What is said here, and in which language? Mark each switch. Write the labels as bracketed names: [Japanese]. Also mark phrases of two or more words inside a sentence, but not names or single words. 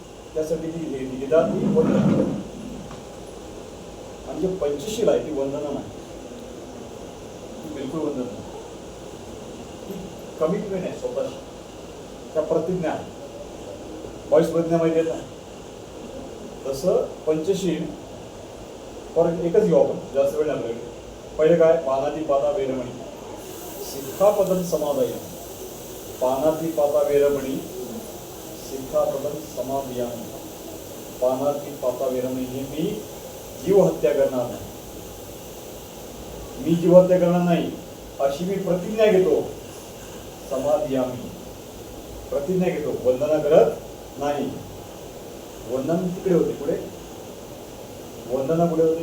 [Marathi] त्यासाठी जी निदान ती वंदना आणि जे पंचशील आहे ती वंदना नाही, ती बिलकुल वंदना नाही, ती कमिटमेंट आहे स्वतःची, त्या प्रतिज्ञा आहे. बॉईस प्रतिज्ञा माहिती आहे ना, तसं पंचशील परत एकच घेऊ आपण, जास्त वेळ नाही. पहिले काय, [Pali] पानातिपाता वेरमणी सिक्खापदं समादयामि. पानातिपाता वेरमणी सिक्खापदं समादयामि. पानातिपाता वेरमणी [Marathi] हे मी जीव हत्या करणार नाही, मी जीव हत्या करणार नाही अशी मी प्रतिज्ञा घेतो. समादयामि, प्रतिज्ञा घेतो, वंदना करत नाही. वंदन तिकडे होते, पुढे वंदना कुठे होते?